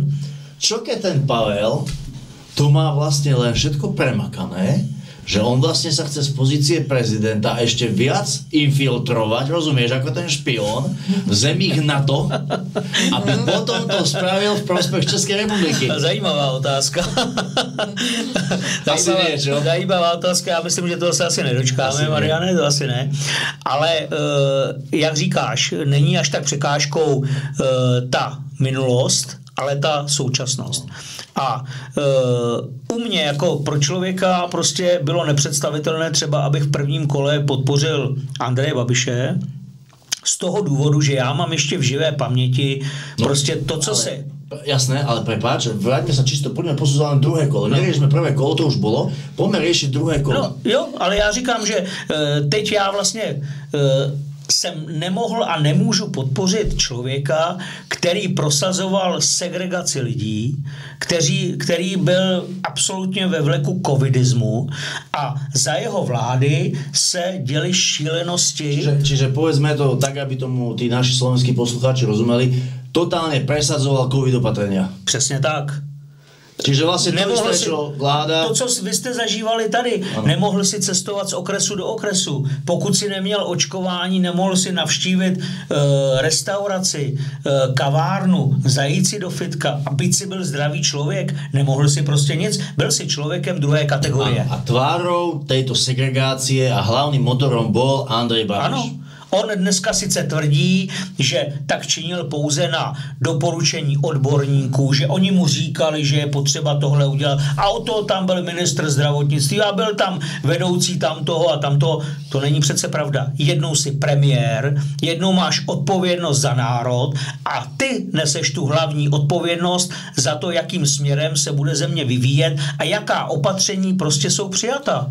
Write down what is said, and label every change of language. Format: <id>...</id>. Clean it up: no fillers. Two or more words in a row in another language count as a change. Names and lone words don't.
<sk>Čo keď ten Pavel to má vlastne len všetko premakané, že on vlastne sa chce z pozície prezidenta ešte viac infiltrovať, rozumieš, ako ten špión v zemích NATO, aby potom to spravil v prospech Českej republiky.</sk> <cs>Zajímavá otázka. Zajímavá otázka, já myslím, že toho se asi nedočkáme, Mariane, to asi ne. Ale jak říkáš, není až tak překážkou ta minulost, ale ta současnost. A u mě jako pro člověka prostě bylo nepředstavitelné třeba, abych v prvním kole podpořil Andreje Babiše z toho důvodu, že já mám ještě v živé paměti prostě to, co se...</cs> <sk>Jasné, ale prepáč, vráťme sa čisto, poďme posudzovať druhé kolo. Neriešme prvé kolo, to už bolo, poďme riešiť druhé kolo. No,</sk> <cs>jo, ale já říkám, že teď já vlastně jsem nemohl a nemůžu podpořit člověka, který prosazoval segregaci lidí, který byl absolutně ve vleku covidismu a za jeho vlády se děly šílenosti.</cs> <sk>Čiže povedzme to tak, aby tomu tí naši slovenskí poslucháči rozumeli, totálne presadzoval covid opatrenia.</sk> <cs>Přesně tak.</cs> <sk>Čiže vlastně vláda...</sk> <cs>To, co vy jste zažívali tady, nemohl si cestovat z okresu do okresu. Pokud si neměl očkování, nemohl si navštívit restauraci, kavárnu, zajít si do fitka a byť si byl zdravý člověk, nemohl si prostě nic, byl si člověkem druhé kategorie.</cs> <sk>A tvárou tejto segregácie a hlavným motorom bol Andrej Babiš.</sk> <cs>Ano. On dneska sice tvrdí, že tak činil pouze na doporučení odborníků, že oni mu říkali, že je potřeba tohle udělat. A o toho tam byl ministr zdravotnictví a byl tam vedoucí tamtoho a tamtoho. To není přece pravda. Jednou si premiér, jednou máš odpovědnost za národ a ty neseš tu hlavní odpovědnost za to, jakým směrem se bude země vyvíjet a jaká opatření prostě jsou přijata.</cs>